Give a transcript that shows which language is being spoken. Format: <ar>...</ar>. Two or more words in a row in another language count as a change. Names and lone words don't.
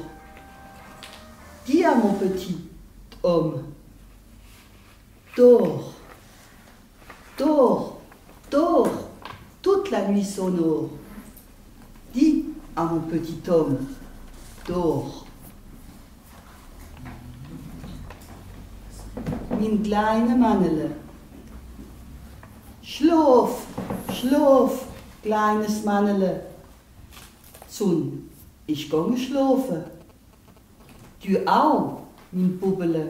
<fr>Dis à mon petit homme, dors, dors, dors, toute la nuit sonore. Dis à mon petit homme, dors.</fr> <gsw>Mein kleine Mannele, schlaf, schlaf, kleines Männele. Sonn ist gegangen schlafen. Du auch, mein Bubele.</gsw>